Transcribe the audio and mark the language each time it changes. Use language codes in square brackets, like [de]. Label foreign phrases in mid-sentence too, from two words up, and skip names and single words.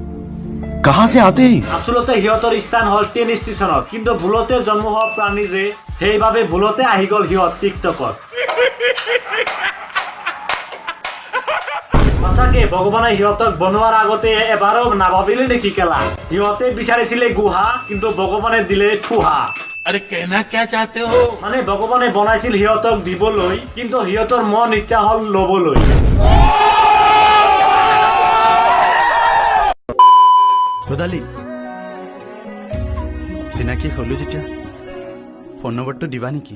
[hi] कहाँ से आते हैं? [as] আসলতে সিহঁতৰ স্থান হল ট্ৰেইন ষ্টেচনত কিন্তু ভুলতে জন্ম হোৱা প্ৰাণী যে সেইবাবে ভুলতে আহি গ'ল সিহঁত টিকটকত সঁচাকে ভগৱানে সিহঁতক বনোৱাৰ আগতে এবাৰো নাভাবিলে নেকি কেলা সিহঁতে বিচাৰিছিলে গুহা কিন্তু ভগৱানে দিলে ঠুহা [hi] अरे कहना क्या चाहते हो [as] মানে ভগৱানে বনাইছিল সিহঁতক দিবলৈ কিন্তু সিহঁতৰ মন ইচ্ছা হ'ল ল'বলৈ খোদালি চিনাকি হলো যেতিয়া ফোন নম্বৰটো দিবা নেকি